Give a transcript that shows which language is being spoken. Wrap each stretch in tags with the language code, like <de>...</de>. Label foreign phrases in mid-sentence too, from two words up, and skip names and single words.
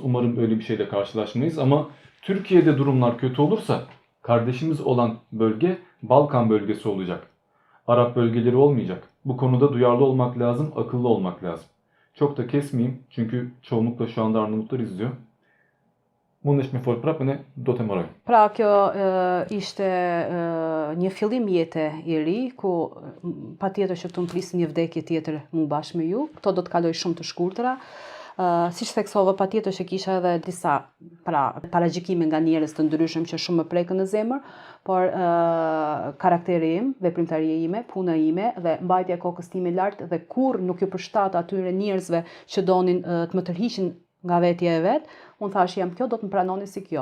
<tr>Umarım öyle bir şeyle karşılaşmayız ama Türkiye'de durumlar kötü olursa kardeşimiz olan bölge Balkan bölgesi olacak. Arap bölgeleri olmayacak. Bu konuda duyarlı olmak lazım, akıllı olmak lazım. Çok da kesmeyeyim çünkü çoğunlukla şu anda Arnavutlar izliyor.</tr> <sq>Mundesh me fol prapë ne do të mbaroj. Pra kjo ishte një fillim jete i ri, ku patjetër që këtu më prisë një vdekje tjetër mu bashkë me ju. Këto do të kaloj shumë të shkurtëra. Siç theksova, patjetër që kisha edhe disa paragjykime nga njerëz të ndryshëm që shumë më prekën në zemër, por karakteri im, veprimtaria ime, puna ime dhe mbajtja e kokës time lart dhe kurrë nuk ju përshtat atyre njerëzve që donin të më tërhiqin nga vetja e vet, unë thash jam kjo, do të më pranoni si kjo.</sq>